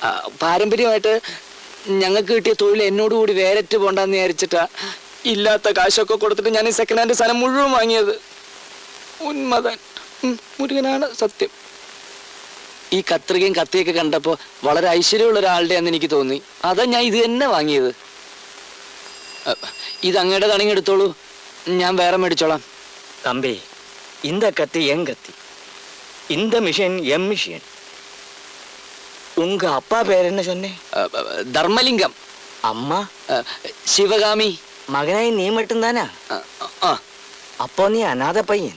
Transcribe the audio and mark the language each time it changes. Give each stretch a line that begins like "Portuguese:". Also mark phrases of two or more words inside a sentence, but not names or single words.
Malayalam: പാരമ്പര്യമായിട്ട് ഞങ്ങൾക്ക് കിട്ടിയ തൊഴിൽ എന്നോട് കൂടി വേരറ്റ് പോണ്ടെന്ന് വിചാരിച്ചിട്ടാ ഇല്ലാത്ത കാശൊക്കെ കൊടുത്തിട്ട് ഞാൻ ഈ
English: second hand
Malayalam: സാധനം മുഴുവൻ വാങ്ങിയത്. ഉന്മതൻ. മുരുകനാണ് സത്യം. ഈ കത്രികയും കത്തിയൊക്കെ കണ്ടപ്പോ വളരെ ഐശ്വര്യമുള്ള ഒരാളുടെ എന്ന് എനിക്ക് തോന്നി. അതാ ഞാൻ ഇത് തന്നെ വാങ്ങിയത്. ഇത് അങ്ങയുടെ തണങ്ങി എടുത്തോളൂ, ഞാൻ വേറെ മേടിച്ചോളാം.
Tamil: தம்பி, இந்த கத்தி என் கத்தி, இந்த மிஷின் எம் மிஷின். உங்க அப்பா பேர் என்ன சொன்னே?
Malayalam: ധർമ്മലിംഗം.
Tamil: அம்மா?
Malayalam: ശിവകാമി.
Tamil: மகனாய் நீ மட்டும்தானா? அப்போ நீ அநாத பையன்.